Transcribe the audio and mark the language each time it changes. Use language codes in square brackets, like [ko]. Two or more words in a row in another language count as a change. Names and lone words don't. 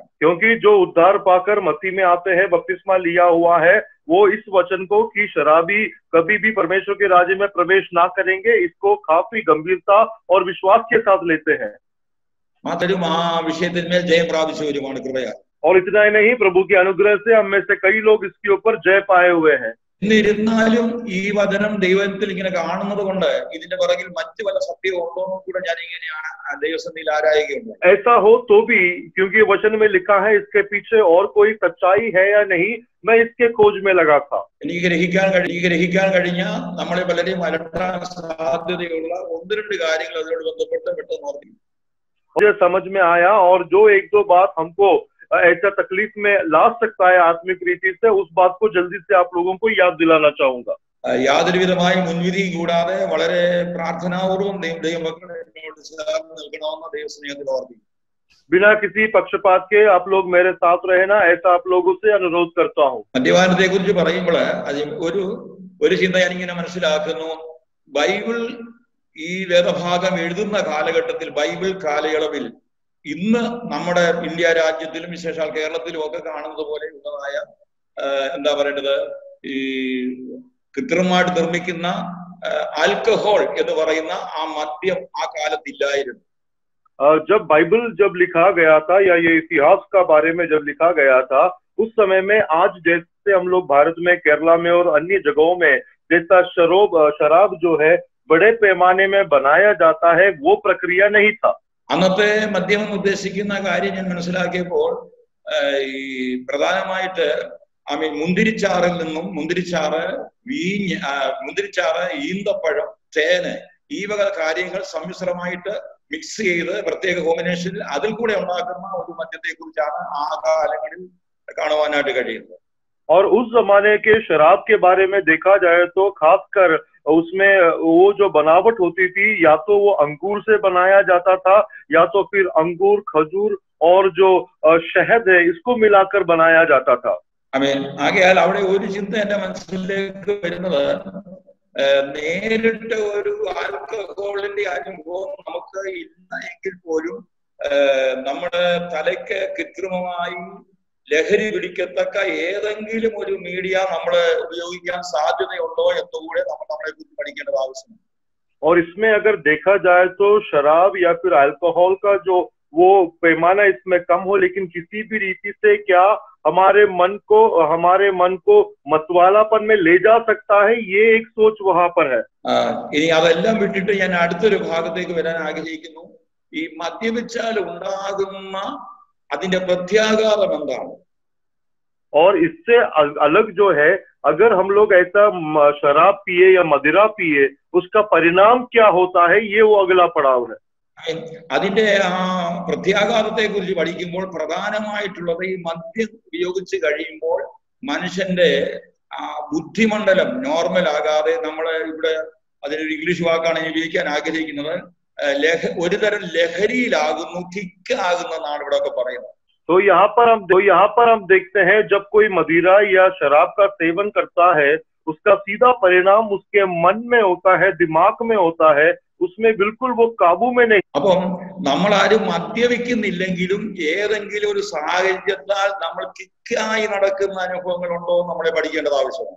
[hi] क्योंकि जो उद्धार पाकर मसीह में आते हैं, बपतिस्मा लिया हुआ है, वो इस वचन को कि शराबी कभी भी परमेश्वर के राज्य में प्रवेश ना करेंगे, इसको काफी गंभीरता और विश्वास के साथ लेते हैं. [ml] മാത്രം ആ വിഷയത്തിന്മേൽ ജയം പ്രാപിച്ചവരുമാണ് കൃപയാൽ. [hi] और इतना ही नहीं, प्रभु के अनुग्रह से हम में से कई लोग इसके ऊपर जय पाए हुए हैं. [ml] എന്നിരുന്നാലും ഈ വചനം ദൈവത്തിൽ ഇങ്ങനെ കാണുന്നത് കൊണ്ട് ഇതിന്റെ പുറകിൽ മറ്റു പല സത്യവും ഉണ്ടോ എന്ന് കൂടെ ഞാൻ ഇങ്ങനെയാണ് ദൈവസന്നിധിയിൽ ആരായുകയുണ്ട്. [hi] ऐसा हो तो भी, क्योंकि वचन में लिखा है इसके पीछे और कोई सच्चाई है या नहीं, मैं इसके खोज में लगा था. [ml] എനിക്ക് ഗ്രഹിക്കാൻ കഴിഞ്ഞ നമ്മളെ പലരെയും അലട്ടാൻ സാധ്യതയുള്ള ഒന്ന് രണ്ട് കാര്യങ്ങൾ അതിനോട് ബന്ധപ്പെട്ട് പെട്ടെന്ന് ഓർമ്മിക്കും. [hi] मुझे समझ में आया, और जो एक दो बात हमको ऐसा तकलीफ में ला सकता है आत्मिक रीति से, उस बात को जल्दी से आप लोगों को याद दिलाना चाहूंगा. [ml] യാതൊരു വിധമായ മുൻവിധി കൂടാതെ വളരെ പ്രാർത്ഥനാപൂർവ്വം ദൈവമക്കൾ എന്നോട് ചേർന്ന് നിൽക്കണമെന്ന ദൈവസ്നേഹത്തിൽ ഓർമ്മിക്കും. [hi] बिना किसी पक्षपात के आप लोग मेरे साथ रहना, ऐसा आप लोगों से अनुरोध करता हूँ. [ml] മദ്യപാനത്തെ കുറിച്ച് പറയുമ്പോൾ ഒരു ചിന്ത ഞാനിങ്ങനെ മനസ്സിലാക്കുന്നു. ബൈബിൾ ഈ വേദഭാഗം എഴുതുന്ന കാലഘട്ടത്തിൽ, ബൈബിൾ കാലയളവിൽ ഇന്ന് നമ്മുടെ ഇന്ത്യ രാജ്യത്തിലും വിശേഷാൽ കേരളത്തിലും ഒക്കെ കാണുന്നത് പോലെ ഉള്ളതായ എന്താ പറയേണ്ടത്, ഈ കൃത്രിമമായിട്ട് നിർമ്മിക്കുന്ന ആൽക്കഹോൾ എന്ന് പറയുന്ന ആ മദ്യം ആ കാലത്തില്ലായിരുന്നു. [hi] जब बाइबल लिखा गया था, या ये इतिहास का बारे में जब लिखा गया था, उस समय में आज जैसे हम लोग भारत में, केरला में और अन्य जगहों में जैसा शराब जो है बड़े पैमाने में बनाया जाता है, वो प्रक्रिया नहीं था. [ml] അന്നത്തെ മദ്യം എന്ന് ഉദ്ദേശിക്കുന്ന കാര്യം ഞാൻ മനസ്സിലാക്കിയപ്പോൾ ഈ പ്രധാനമായിട്ട് മുന്തിരിച്ചാറിൽ നിന്നും മുന്തിരിച്ചാറ്, ഈന്തപ്പഴം, തേന്, ഈ വക കാര്യങ്ങൾ സമ്മിശ്രമായിട്ട് മിക്സ് ചെയ്ത് പ്രത്യേക കോമ്പിനേഷനിൽ അതിൽ കൂടെ ഉണ്ടാക്കുന്ന ഒരു മദ്യത്തെ കുറിച്ചാണ് ആ കാലങ്ങളിൽ കാണുവാനായിട്ട് കഴിയുന്നത്. [hi] और उस जमाने के शराब के बारे में देखा जाए तो खासकर उसमें वो जो बनावट होती थी, या तो वो अंगूर से बनाया जाता था, या तो फिर अंगूर, खजूर और जो शहद है, इसको मिलाकर बनाया जाता था. [ml] ആകയാൽ അവിടെ ഒരു ചിന്ത എന്റെ മനസ്സിലേക്ക് വരുന്നത്, നേരിട്ട് ഒരു ആൽക്കഹോളിന്റെ അനുഭവം നമുക്ക് ഇല്ല എങ്കിൽ പോലും നമ്മുടെ തലയ്ക്ക് കൃത്രിമമായി ലഹരി പിടിക്കത്തക്ക ഏതെങ്കിലും ഒരു മീഡിയ നമ്മൾ ഉപയോഗിക്കാൻ സാധ്യതയുണ്ടോ എന്നുകൂടെ നമ്മൾ നമ്മളെ കുറിച്ച് പഠിക്കേണ്ടത് ആവശ്യമാണ്. [hi] और इसमें अगर देखा जाए तो शराब या फिर अल्कोहल का जो वो पैमाना इसमें कम हो, लेकिन किसी भी रीति से क्या हमारे मन को मतवालापन में ले जा सकता है, ये एक सोच वहां पर है. [ml] ഇനി അതെല്ലാം വിട്ടിട്ട് ഞാൻ അടുത്തൊരു ഭാഗത്തേക്ക് വരാൻ ആഗ്രഹിക്കുന്നു. ഈ മദ്യപിച്ചാൽ ഉണ്ടാകുന്ന അതിന്റെ പ്രത്യാഘാതം എന്താണ്? [hi] और इससे अलग जो है, अगर हम लोग ऐसा शराब पिए या मदिरा पिए, उसका परिणाम क्या होता है, ये वो अगला पड़ाव है. [ml] അതിന്റെ ആ പ്രത്യാഘാതത്തെ കുറിച്ച് പഠിക്കുമ്പോൾ പ്രധാനമായിട്ടുള്ളത് ഈ മദ്യം ഉപയോഗിച്ച് കഴിയുമ്പോൾ മനുഷ്യന്റെ ബുദ്ധിമണ്ഡലം നോർമൽ ആകാതെ, നമ്മള് ഇവിടെ അതിനൊരു ഇംഗ്ലീഷ് വാക്കാണ് ഞാൻ ഉപയോഗിക്കാൻ ആഗ്രഹിക്കുന്നത്, ഒരു തരം ലഹരിയിലാകുന്നു, കിക്ക് ആകുന്നതാണ് ഇവിടെ ഒക്കെ പറയുന്നത്. [hi] तो यहाँ पर हम देखते हैं, जब कोई मदिरा या शराब का सेवन करता है, उसका सीधा परिणाम उसके मन में होता है, दिमाग में होता है, उसमें बिल्कुल वो काबू में नहीं। [ml] അപ്പം നമ്മൾ ആരും മദ്യപിക്കുന്നില്ലെങ്കിലും ഏതെങ്കിലും ഒരു സാഹചര്യത്താൽ നമ്മൾ കിക്കായി നടക്കുന്ന അനുഭവങ്ങൾ ഉണ്ടോ എന്ന് നമ്മളെ പഠിക്കേണ്ടത് ആവശ്യമാണ്.